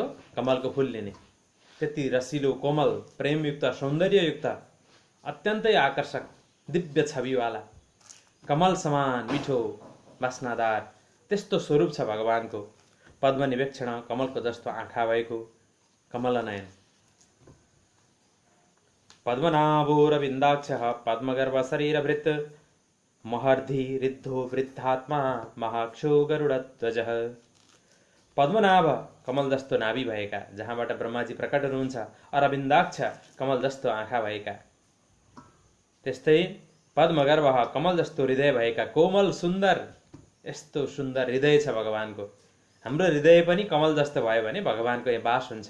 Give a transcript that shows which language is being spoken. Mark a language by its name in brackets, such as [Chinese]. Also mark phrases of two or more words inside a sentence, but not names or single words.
[Nepali] कमलको फुल लिने, त्यति रसिलो कोमल प्रेमयुक्त सौन्दर्ययुक्त अत्यन्तै आकर्षक दिव्य छविवाला कमल समान मिठो वासनादार त्यस्तो स्वरूप छ भगवानको। [Sanskrit] पद्म निवेक्षण, [Nepali] कमलको जस्तो आँखा भएको कमलनयन। [Sanskrit] पद्मनाभोरविन्दाक्षः पद्मगर्भ शरीरभृत् महर्धि रिद्धो वृद्धात्मा महाक्षो गरुडध्वजः। [Nepali] पद्मनाभ कमल जस्तो नाभि भएका, जहाँबाट ब्रह्माजी प्रकट हुनुहुन्छ, अरविन्दाक्ष कमल जस्तो आँखा भएका, त्यस्तै पद्मगर्भ कमल जस्तो हृदय भएका कोमल सुन्दर, यस्तो सुन्दर हृदय छ भगवानको। हाम्रो हृदय पनि कमल जस्तो भयो भने भगवानको यहाँ बास हुन्छ।